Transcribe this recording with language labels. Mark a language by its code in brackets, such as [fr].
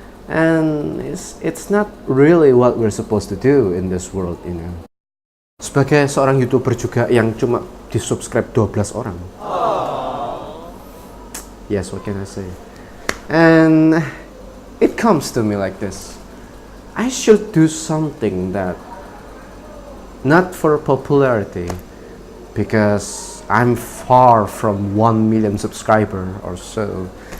[en] And it's not really what we're supposed to do in this world, you know. [id] Sebagai seorang YouTuber juga yang cuma di-subscribe 12 orang. [en] Yes, what can I say? And it comes to me like this. I should do something that not for popularity, because I'm far from 1 million subscriber or so.